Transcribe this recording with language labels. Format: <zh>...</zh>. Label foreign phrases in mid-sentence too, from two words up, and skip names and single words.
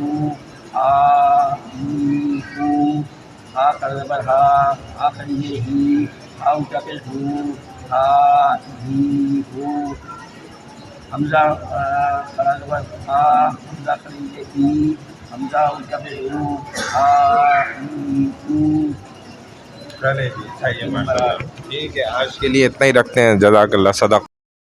<ur>آ ای او، آ کڑبر ہا، آ کڑیے ہی، آ الٹا پیشو آ ای او، حمزہ کڑبر آ، حمزہ کڑیے ای، حمزہ الٹا پیشو آ ای او. چلے جی صحیح ہے</ur> <ar>ماشاء اللہ.</ar> <ur>ٹھیک ہے آج کے لیے اتنا ہی رکھتے ہیں.</ur> <ar>جزاک اللہ. صدق.</ar>